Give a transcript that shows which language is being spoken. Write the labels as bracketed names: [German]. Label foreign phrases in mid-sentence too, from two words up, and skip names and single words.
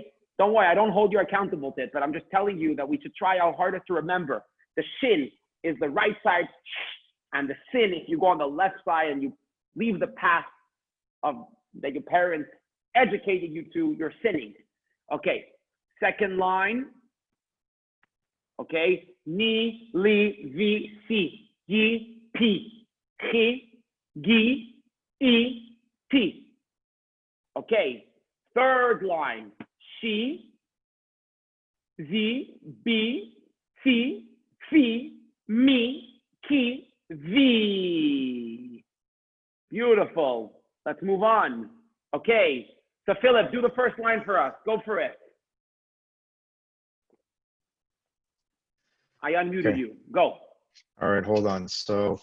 [English] Don't worry, I don't hold you accountable to it, but I'm just telling you that we should try our hardest to remember. The shin is the right side, and the sin, if you go on the left side and you leave the path that your parents educated you to, you're sinning. Okay, second line. Okay, ni, li, vi, si, yi, pi, chi, gi, e, ti. Okay, third line. She, zi, bi, si, fi, mi, ki, vi. Beautiful. Let's move on. Okay. So Philip, do the first line for us. Go for it. I unmuted you. Go. All right, hold on. So